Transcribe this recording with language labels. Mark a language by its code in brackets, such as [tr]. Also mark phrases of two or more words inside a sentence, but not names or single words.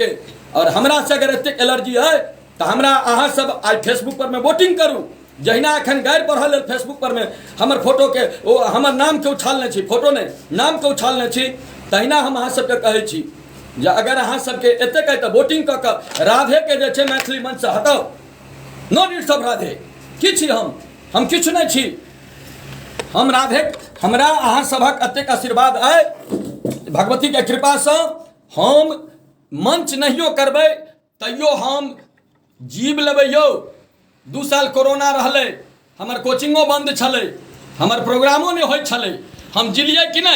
[mai] और हमरा से अगर एतेक एलर्जी है तो हमरा अहाँ सब आई फेसबुक पर में वोटिंग करू। जहिना एखन गारि पढ़ल लेल फेसबुक पर में हमर फोटो के ओ हमर नाम के उछालने छी, फोटो नहीं नाम के उछालने छी, तहिना हम अहाँ सबके कहै छी जे अगर अहाँ सबके एतेक है तो वोटिंग कऽ के राधे के जे छै मैथिली मंच से हटाओ। [en] no needs of Radhe. [mai] की छी हम किछु नहीं छी। हम राधे, हमरा अहाँ सभक अतेक आशीर्वाद आए भगवती के कृपा से हम मंच नहियो करबै तैयो हम जीव लेबै यौ। 2 साल कोरोना रहले, हमर कोचिंगो बंद छले, हमर प्रोग्रामो नहीं होय छले, हम जिलिए कि नहीं?